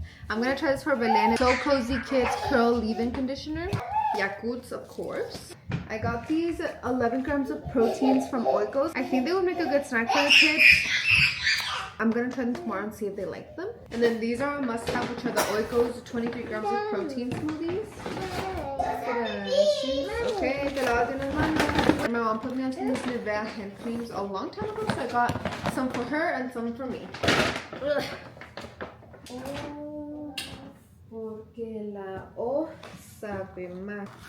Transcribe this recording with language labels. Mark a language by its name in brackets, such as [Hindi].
[English] I'm gonna try this for Belen. So Cozy Kids Curl Leave-In Conditioner. Yakults, of course. I got these 11 grams of proteins from Oikos. I think they would make a good snack for the kids. I'm gonna try them tomorrow and see if they like them. And then these are a must-have, which are the Oikos 23 grams of protein smoothies. [Spanish] Okay, te lavas bien las manos. [English] My mom put me on some of these Nivea hand creams a long time ago, so I got some for her and some for me. Ugh. Oh, [Spanish] porque la O sabe más.